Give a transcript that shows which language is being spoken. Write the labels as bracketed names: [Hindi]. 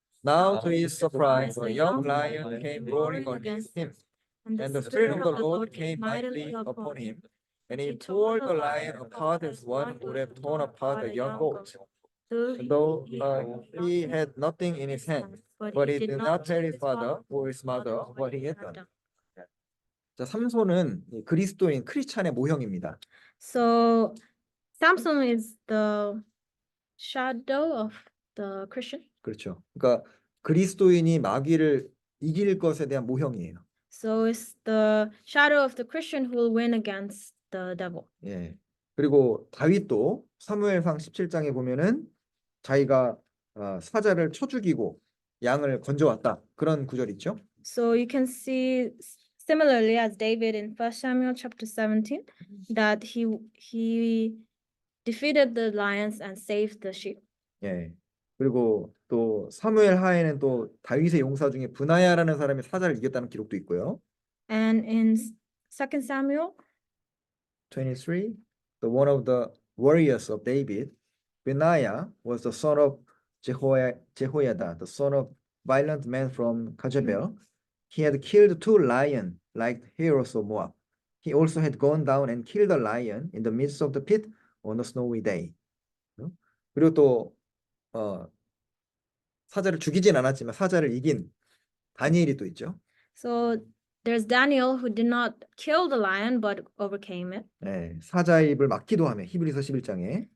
[English] Now to his surprise, a young lion came roaring against him, and the Spirit of the Lord came mightily upon him. And he tore the lion apart as one would have torn apart a young goat. Though he had nothing in his hand, but he did not tell his father or his mother what he had done. [Korean] 자, 삼손은 이 그리스도인 크리스찬의 모형입니다. [English] So Samson is the shadow of the Christian. [Korean] 그렇죠. 그러니까 그리스도인이 마귀를 이길 것에 대한 모형이에요. [English] So it's the shadow of the Christian who will win against the devil. [Korean] 예. 그리고 다윗도 사무엘상 17장에 보면은 자기가 사자를 쳐 죽이고 양을 건져왔다. 그런 구절 있죠. [English] So you can see similarly as David in 1 Samuel chapter 17 that he defeated the lions and saved the sheep. [Korean] 예. 그리고 또 사무엘 하에는 또 다윗의 용사 중에 브나야라는 사람이 사자를 이겼다는 기록도 있고요. [English] And in 2 Samuel 23, the one of the warriors of David, Benaiah was the son of Jehoiada, the son of violent man from Jezebel. He had killed 2 lions like heroes of Moab. He also had gone down and killed a lion in the midst of the pit on a snowy day. [Korean] 그리고 또 사자를 죽이진 않았지만 사자를 이긴 다니엘이 또 있죠. [English] So there's Daniel who did not kill the lion but overcame it. [Korean] 네, 사자의 입을 막기도 하며 히브리서 11장에